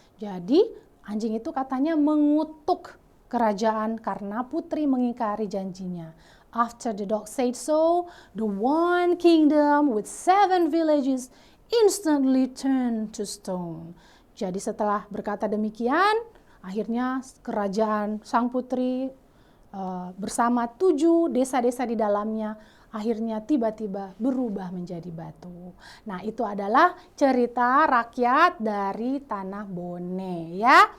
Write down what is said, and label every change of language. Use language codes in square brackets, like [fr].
[id] Jadi anjing itu katanya mengutuk kerajaan karena putri mengingkari janjinya. [en] After the dog said so, the one kingdom with 7 villages instantly turned to stone. [id] Jadi setelah berkata demikian, akhirnya kerajaan sang putri bersama 7 desa-desa di dalamnya akhirnya tiba-tiba berubah menjadi batu. Nah, itu adalah cerita rakyat dari Tanah Bone ya.